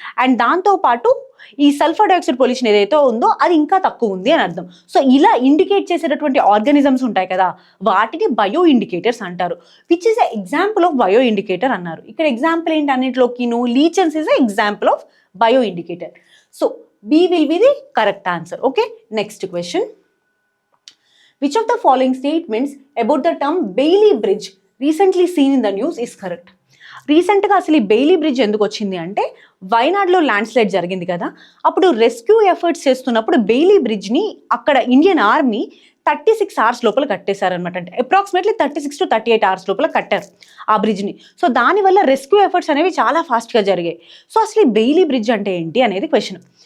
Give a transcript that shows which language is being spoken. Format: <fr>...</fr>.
<te>And దాంతోపాటు ఈ sulphur dioxide pollution ఏదైతే ఉందో అది ఇంకా తక్కువ ఉంది అని అర్థం. సో ఇలా ఇండికేట్ చేసేటటువంటి ఆర్గానిజమ్స్ ఉంటాయి కదా, వాటిని బయో ఇండికేటర్స్ అంటారు.</te> <en>which is a example of bio indicator</en> <te>అన్నారు. ఇక్కడ ఎగ్జాంపుల్ ఏంటి అన్నింటిలోకి?</te> <en>Lichens is a example of bio indicator. So B will be the correct answer. Okay, next question. Which of the following statements about the term Bailey Bridge recently seen in the news is correct?</en> <te>రీసెంట్గా అసలు ఈ Bailey bridge ఎందుకు వచ్చింది అంటే వైనాడ్లో land slide జరిగింది కదా, అప్పుడు rescue efforts చేస్తున్నప్పుడు బెయిలీ బ్రిడ్జ్ని అక్కడ ఇండియన్ ఆర్మీ 36 hours లోపల కట్టేశారనమాట. అంటే అప్రాక్సిమేట్లీ 36 to 38 hours లోపల కట్టారు ఆ బ్రిడ్జ్ని. సో దానివల్ల రెస్క్యూ ఎఫర్ట్స్ అనేవి చాలా ఫాస్ట్గా జరిగాయి. సో అసలు ఈ బెయిలీ బ్రిడ్జ్ అంటే ఏంటి అనేది క్వశ్చన్.</te>